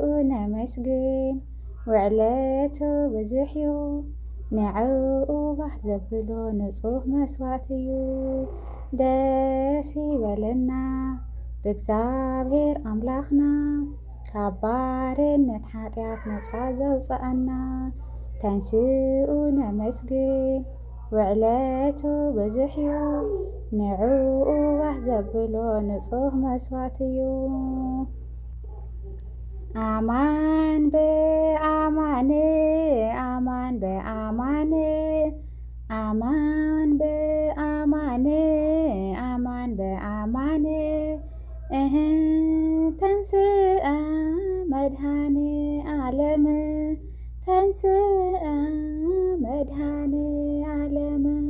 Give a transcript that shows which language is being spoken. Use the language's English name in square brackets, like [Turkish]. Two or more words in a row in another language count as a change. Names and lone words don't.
[Tigrinya] ነመስግን ውዕለቱ ብዙሕ እዩ ንዕኡ ባህ ዘብሎ ንጹህ መስዋዕት እዩ። ደስ ይበለና ብእግዚአብሔር ኣምላኽና ካብ ባርነት ኃጢአት ነፃ ዘውፅአና ተንስኡ ነመስግን ውዕለቱ ብዙሕ እዩ ንዕኡ ባህ ዘብሎ ንጹህ መስዋዕት እዩ። [Geez] አማን በአማን አማን በአማን አማን በአማን አማን በአማን ተንስአ መድኃኔ ዓለም ተንስአ መድኃኔ ዓለም